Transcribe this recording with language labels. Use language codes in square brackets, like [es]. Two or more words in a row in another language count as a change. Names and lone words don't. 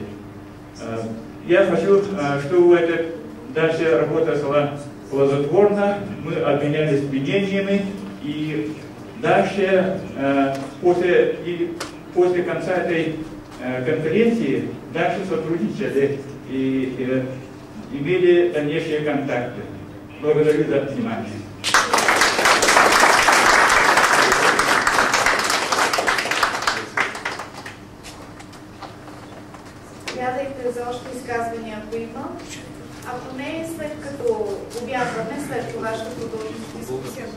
[ru] Я хочу, чтобы дальше работа шла плодотворно, мы обменялись мнениями, и дальше, после конца этой конференции, дальше сотрудничали и имели дальнейшие контакты. Благодарю за внимание. [bg] Гледайте за още изказвания, ако има. Ако не, след като обядваме, след това ще продължим с дискусията.